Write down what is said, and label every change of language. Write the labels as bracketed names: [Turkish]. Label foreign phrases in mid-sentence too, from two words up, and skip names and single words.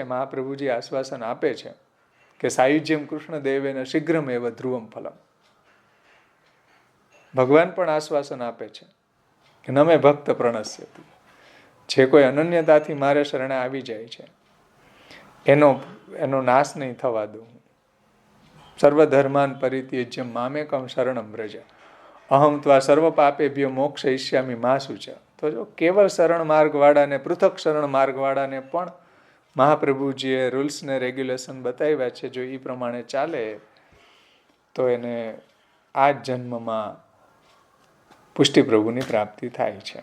[Gujarati] મહાપ્રભુજી આશ્વાસન આપે છે કે [Sanskrit] સાયુજ્યમ કૃષ્ણદેવેન શીઘ્રમ એવ ધ્રુવમ ફલમ. [Gujarati] ભગવાન પણ આશ્વાસન આપે છે કે [Sanskrit] નમે ભક્ત પ્રણશ્યતિ. [Gujarati] જે કોઈ અનન્યતાથી મારે શરણે આવી જાય છે એનો નાશ નહીં થવા દઉં. [Sanskrit] સર્વધર્માન પરિત્યજ્ય મામેકમ શરણમ વ્રજ અહમ ત્વા સર્વ પાપેભ્યો મોક્ષયિષ્યામિ મા શુચ. [Gujarati] તો જો કેવળ શરણ માર્ગવાળાને પૃથક શરણ માર્ગવાળાને પણ મહાપ્રભુજીએ રૂલ્સ ને રેગ્યુલેશન બતાવ્યા છે. જો એ પ્રમાણે ચાલે તો એને આ જ જન્મમાં પુષ્ટિ પ્રભુની પ્રાપ્તિ થાય છે.